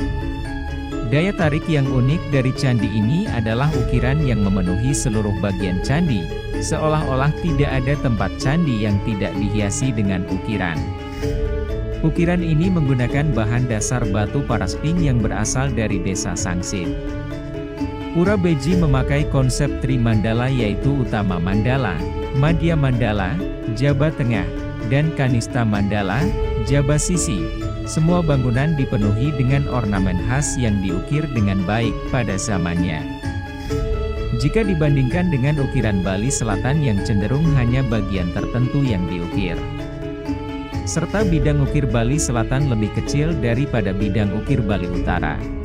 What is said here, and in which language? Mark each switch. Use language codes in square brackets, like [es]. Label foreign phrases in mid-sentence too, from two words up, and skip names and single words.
[id] Daya tarik yang unik dari candi ini adalah ukiran yang memenuhi seluruh bagian candi, seolah-olah tidak ada tempat candi yang tidak dihiasi dengan ukiran. Ukiran ini menggunakan bahan dasar batu parasping yang berasal dari Desa Sangsit. Pura Beji memakai konsep Trimandala yaitu Utama Mandala, Madya Mandala, Jaba Tengah, dan Kanista Mandala, Jaba Sisi. Semua bangunan dipenuhi dengan ornamen khas yang diukir dengan baik pada zamannya. Jika dibandingkan dengan ukiran Bali Selatan yang cenderung hanya bagian tertentu yang diukir, serta bidang ukir Bali Selatan lebih kecil daripada bidang ukir Bali Utara.